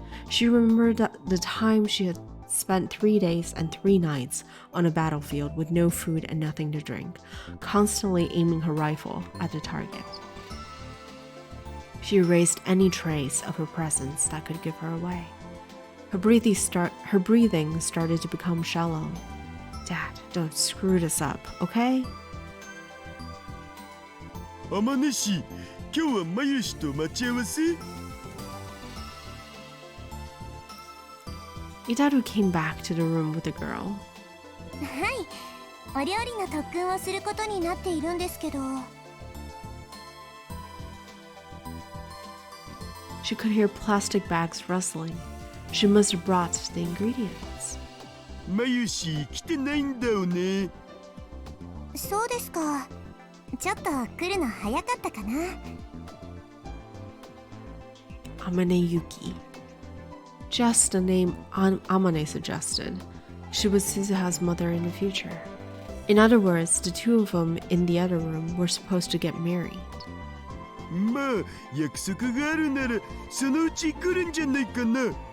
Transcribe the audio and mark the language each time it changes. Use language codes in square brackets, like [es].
[en] She remembered the time she had spent 3 days and 3 nights on a battlefield with no food and nothing to drink, constantly aiming her rifle at the target. She erased any trace of her presence that could give her away. Her breathing started to become shallow. Dad, don't screw this up, okay? [ja] 天音氏、今日はまゆしと待ち合わせ？ [en] Itaru came back to the room with the girl. [ja] はい。お料理の特訓をすることになっているんですけど。 [en] She could hear plastic bags rustling. She must have brought the ingredients. [ja] まゆし、来てないんだよね。そうですか。ちょっと来るの早かったかな。 [en] Amane Yuki. Just the name Amane suggested. She was Suzuha's mother in the future. In other words, the two of them in the other room were supposed to get married. [ja] まあ、約束があるなら、そのうち来るんじゃないかな。